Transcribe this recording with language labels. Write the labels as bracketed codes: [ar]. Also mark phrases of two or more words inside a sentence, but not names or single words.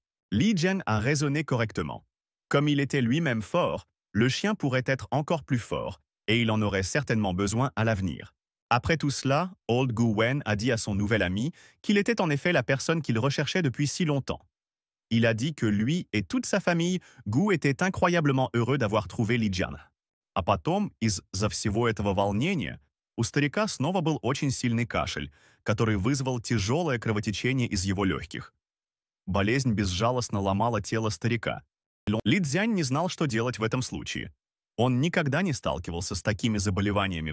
[fr] Li Jian a raisonné correctement. Comme il était lui-même fort, le chien pourrait être encore plus fort, et il en aurait certainement besoin à l'avenir. Après tout cela, Old Gu-wen a dit à son nouvel ami qu'il était en effet la personne qu'il recherchait depuis si longtemps. Il a dit que lui et toute sa famille, Gu étaient incroyablement heureux d'avoir trouvé Ли Jian. [ru] А потом, из-за всего этого волнения, у старика снова был очень сильный кашель, который вызвал тяжелое кровотечение из его легких. Болезнь безжалостно ломала тело старика. Ли Цзянь не знал, что делать в этом случае. Он никогда не сталкивался с такими заболеваниями.